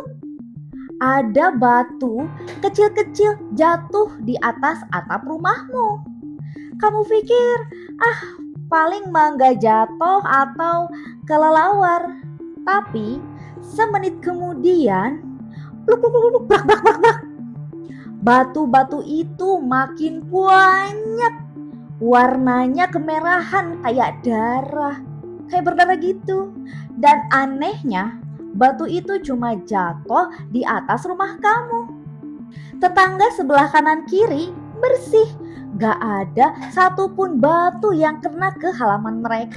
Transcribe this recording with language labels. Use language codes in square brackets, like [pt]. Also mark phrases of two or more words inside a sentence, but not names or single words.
[id] Ada batu kecil-kecil jatuh di atas atap rumahmu. Kamu pikir, paling mangga jatuh atau kelelawar. Tapi semenit kemudian, pluk pluk pluk pluk, brak brak brak brak. Batu-batu itu makin banyak. Warnanya kemerahan kayak darah, kayak berdarah gitu. Dan anehnya, batu itu cuma jatuh di atas rumah kamu. Tetangga sebelah kanan kiri bersih, gak ada satupun batu yang kena ke halaman mereka.